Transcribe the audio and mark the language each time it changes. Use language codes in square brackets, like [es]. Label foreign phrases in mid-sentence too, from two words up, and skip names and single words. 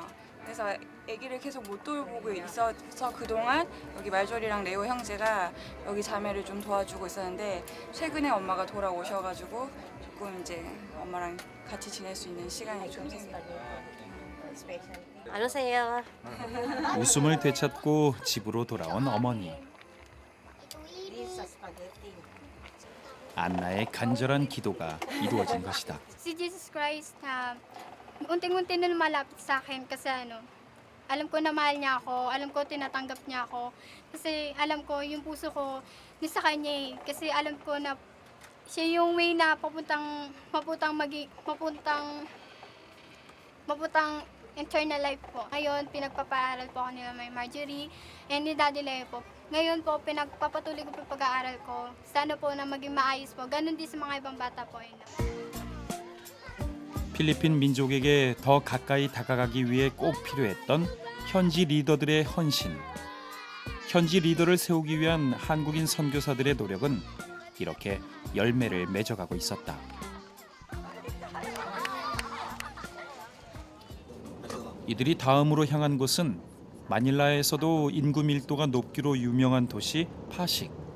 [ko] 그래서 아기를 계속 못 돌보고 있어서 그동안 여기 말조리랑 레오 형제가 여기 자매를 좀 도와주고 있었는데 최근에 엄마가 돌아오셔가지고 조금 이제 엄마랑 같이 지낼 수 있는 시간이 좀 생겨요. 안녕하세요. 웃음을 되찾고 집으로 돌아온 어머니. 안나의 간절한 기도가 이루어진 것이다. [tl] Si Jesus Christ na unti-unti na lumalapit sa akin kasi alam ko na mahal niya ako, alam ko tinatanggap niya ako. Kasi alam ko yung puso ko nasa kanya eh. Kasi alam ko na siya yung way na mapuntang [en] eternal life [tl] po. Ngayon, pinagpapaaral po ako nila may Marjorie and ni Daddy Leo po. Ngayon po, pinagpapatuloy ko po pag-aaral ko. Sana po na maging maayos po. Ganon din sa mga ibang bata po. [ko] 필리핀 민족에게 더 가까이 다가가기 위해 꼭 필요했던 현지 리더들의 헌신. 현지 리더를 세우기 위한 한국인 선교사들의 노력은 이렇게 열매를 맺어가고 있었다. 이들이 다음으로 향한 곳은 마닐라에서도 인구 밀도가 높기로 유명한 도시 파식.